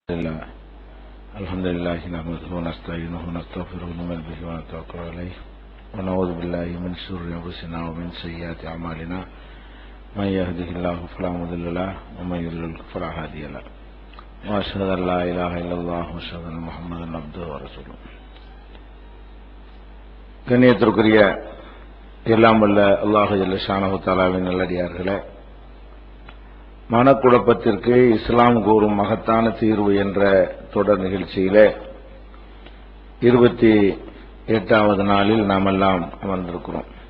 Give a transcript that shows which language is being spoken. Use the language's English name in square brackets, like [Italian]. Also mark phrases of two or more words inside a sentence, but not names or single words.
[Arabic] الحمد لله نحمده ونستعينه ونستغفره ونؤمن به ونتوكل عليه ونعوذ بالله من شرور انفسنا ومن سيئات اعمالنا من يهده الله فلا مضل له ومن يضلل فلا هادي له واشهد ان لا اله الا الله واشهد ان محمدا عبده ورسوله. [Tamil] கண்ணியத்திற்குரிய எல்லாம் வல்ல அல்லாஹ் [Arabic] جل شأنه [Tamil] தஆலாவின் நல்லடியார்களே, மனக்குழப்பத்திற்கு இஸ்லாம் கூறும் மகத்தான தீர்வு என்ற தொடர் நிகழ்ச்சியிலே 28வது நாளில் நாம் எல்லாம் அமர்ந்திருக்கிறோம்.